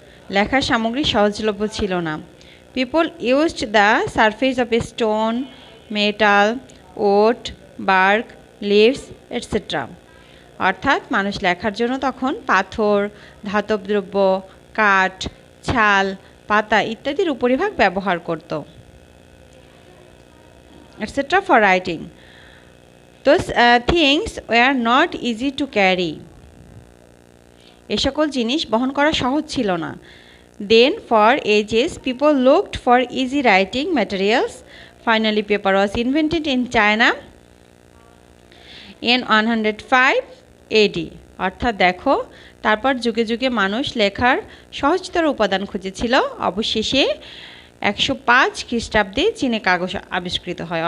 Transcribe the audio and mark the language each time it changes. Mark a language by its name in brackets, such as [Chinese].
[Bangla] লেখার সামগ্রী সহজলভ্য ছিল না। [English] People used the surface of a stone, metal, oat, bark, leaves etcetera. [Bangla] অর্থাৎ মানুষ লেখার জন্য তখন পাথর, ধাতব দ্রব্য, কাঠ, ছাল, পাতা ইত্যাদির উপরিভাগ ব্যবহার করত। [English] Etcetera for writing. Those things were not easy to carry. [Bangla] এ সকল জিনিস বহন করা সহজ ছিল না। [English] Then for ages people looked for easy writing materials. Finally paper was invented in China in 105 AD. [Bangla] অর্থাৎ দেখো, তারপর যুগে যুগে মানুষ লেখার সহজতর উপাদান খুঁজেছিল। অবশেষে 105 খ্রিস্টাব্দে চীনে কাগজ আবিষ্কৃত হয়।